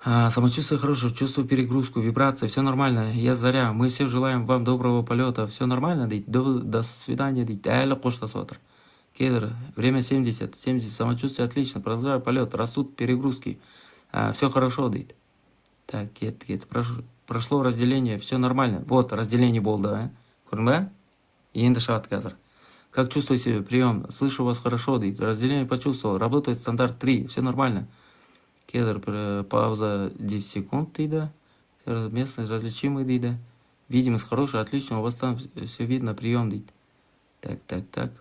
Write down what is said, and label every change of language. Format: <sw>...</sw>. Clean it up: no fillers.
<ru>Самочувствие хорошее, чувствую перегрузку, вибрация, все нормально, я заря, мы все желаем вам доброго полета, все нормально,</ru> <kk>дейді.</kk> <ru>До свидания,</ru> <kk>дейді. Әлі қоштасып жатыр.</kk> <ru>Кедр, время 70, самочувствие отлично, продолжаю полет, растут перегрузки, все хорошо,</ru> <kk>дейді.</kk> <ru>Так,</ru> <kk>кет,</kk> <ru>прошло разделение, все нормально. Вот, разделение</ru> <kk>болды, Көрдің ба? Енді шығады қазір.</kk> <ru>Как чувствую себя? Прием. Слышу вас хорошо,</ru> <kk>дейді.</kk> <ru>Разделение почувствовал. Работает стандарт 3, все нормально. Кедр, пауза 10 секунд,</ru> <kk>дейді.</kk> <ru>Местность различимый,</ru> <kk>дейді.</kk> <ru>Видимость хорошая, отлично, у вас там все видно, прием, дейді. Так.</ru>